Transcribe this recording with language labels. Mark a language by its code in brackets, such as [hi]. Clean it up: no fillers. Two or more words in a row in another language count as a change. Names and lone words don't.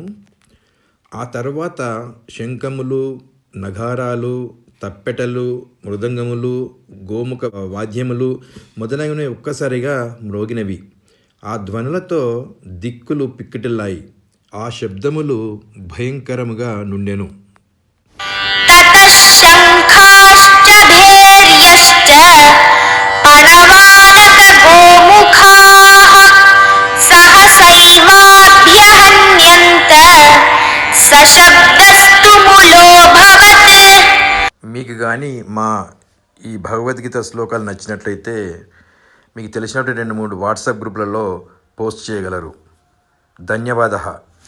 [te] ఆ తర్వాత శంఖములు, నగారాలు, తప్పెటలు, మృదంగములు, గోముఖ వాద్యములు మొదలైనవి ఒక్కసారిగా మ్రోగినవి. ఆ ధ్వనులతో దిక్కులు పిక్కిటిల్లాయి. ఆ శబ్దములు భయంకరముగా నుండెను. [sa] ततः शङ्खाश्च भैर्यश्च पणवानकगोमुखाः सहसैवाभ्यहन्यन्त सशब्दस्तु मुलोऽभवत्. [te] మీకు కానీ మా ఈ భగవద్గీత శ్లోకాలు నచ్చినట్లయితే మీకు తెలిసినట్టు 2-3 వాట్సాప్ గ్రూపులలో పోస్ట్ చేయగలరు. ధన్యవాదः.